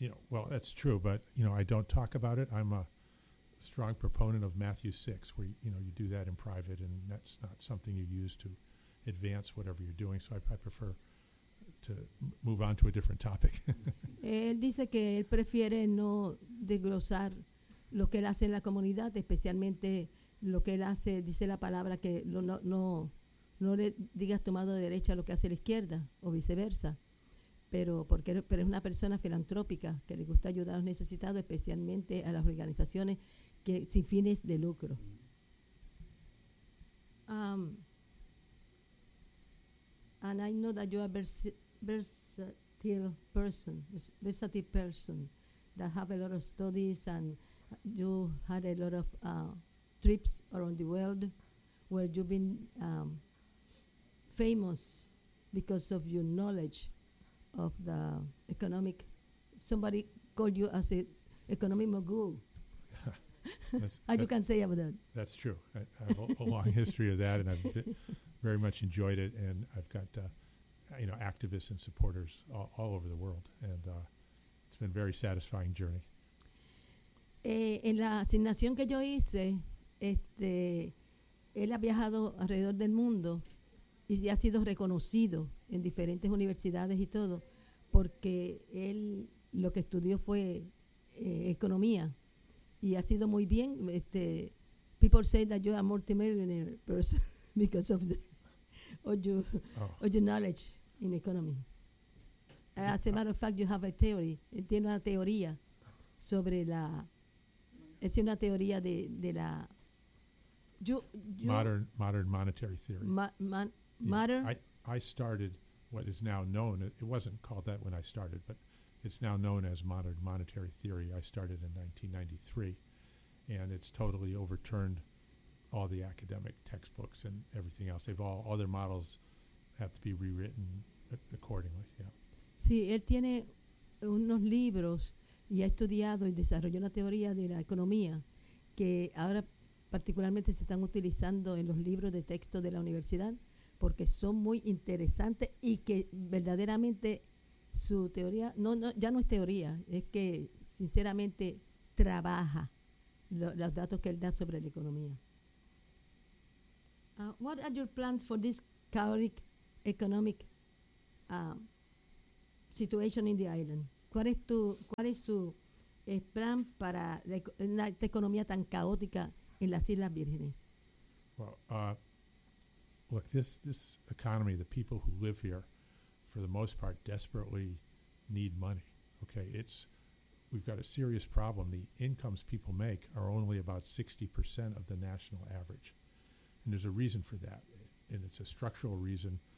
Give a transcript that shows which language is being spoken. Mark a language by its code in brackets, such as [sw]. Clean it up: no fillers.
[en] Well, that's true, but, you know, I don't talk about it. I'm a strong proponent of Matthew 6, where, you do that in private, and that's not something you use to advance whatever you're doing, so I prefer to move on to a different topic. [es] Él dice que él prefiere no desglosar lo que él hace en la comunidad, especialmente lo que él hace, dice la palabra, que no le digas tomado de derecha lo que hace la izquierda, o viceversa. Pero es una persona filantrópica que le gusta ayudar a los necesitados, especialmente a las organizaciones que sin fines de lucro. [en] And I know that you are versatile person that have a lot of studies and you had a lot of trips around the world where you've been famous because of your knowledge of the economic, somebody called you as an economic mogul. How you can say about that? That's true. I have a long history of that, and I've very much enjoyed it. And I've got activists and supporters all over the world, and it's been a very satisfying journey. [es] En la asignación que yo hice, él ha viajado alrededor del mundo y ha sido reconocido en diferentes universidades y todo. Porque él lo que estudió fue economía y ha sido muy bien. [en] People say that you are a multimillionaire person because of your knowledge in economy. As a matter of fact, you have a theory. [es] Tiene una teoría sobre la. Es una teoría de la. [en] Modern monetary theory. Modern. I started. What is now known, it wasn't called that when I started, but it's now known as modern monetary theory. I started in 1993, and it's totally overturned all the academic textbooks and everything else. All their models have to be rewritten accordingly. Yeah. [es] Sí, él tiene unos libros y ha estudiado y desarrolló una teoría de la economía que ahora particularmente se están utilizando en los libros de texto de la universidad. Porque son muy interesantes y que verdaderamente su teoría, ya no es teoría, es que sinceramente trabaja los datos que él da sobre la economía. [en] What are your plans for this chaotic economic situation in the island? [es] ¿Cuál es su plan para esta economía tan caótica en las Islas Vírgenes? [en] Look, this economy, the people who live here, for the most part, desperately need money, okay? We've got a serious problem. The incomes people make are only about 60% of the national average. And there's a reason for that, and it's a structural reason